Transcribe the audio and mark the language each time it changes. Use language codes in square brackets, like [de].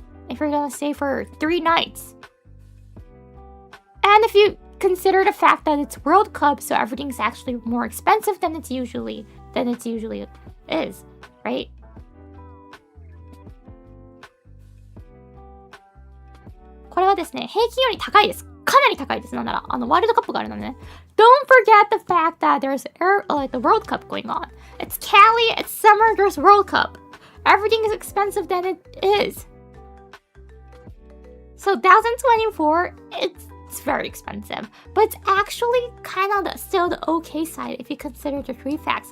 [en] If you're gonna stay for 3 nights. And if you consider the fact that it's World Cup, so everything's actually more expensive than it usually is, right? [ja] これはですね、平均より高いです。かなり高いです。なんなら、ワールドカップがあるのね。 [en] Don't forget the fact that there's the World Cup going on. It's Cali, it's summer, there's World Cup. Everything is expensive than it is. So 2024, it's very expensive. But it's actually kind of still the okay side if you consider the 3 facts.